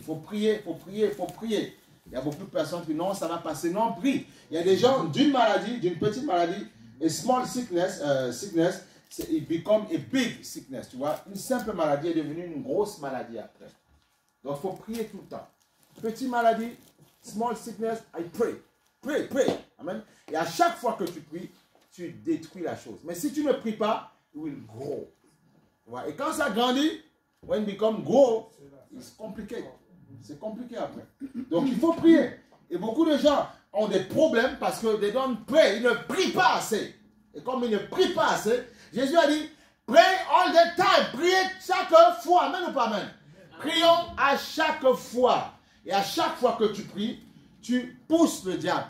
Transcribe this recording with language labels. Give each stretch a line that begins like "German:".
French: Il faut prier, il faut prier, il faut prier. Il y a beaucoup de personnes qui disent non, ça va passer. Non, prie. Il y a des gens d'une maladie, d'une petite maladie,
English: a small sickness, it become a big sickness.
French: Tu vois, une simple maladie est devenue une grosse maladie après. Donc, il faut prier tout le temps. Petite maladie,
English: small sickness, I pray. Pray, pray. Amen.
French: Et à chaque fois que tu pries, tu détruis la chose. Mais si tu ne pries pas,
English: it will grow.
French: Tu vois? Et quand ça grandit,
English: when it become grow, it's complicated.
French: C'est compliqué après. Donc il faut prier. Et beaucoup de gens ont des problèmes parce que
English: they don't pray.
French: Ils ne prient pas assez. Et comme ils ne prient pas assez, Jésus a dit,
English: pray all the time.
French: Priez chaque fois. Amen ou pas amen? Prions à chaque fois. Et à chaque fois que tu pries, tu pousses le diable.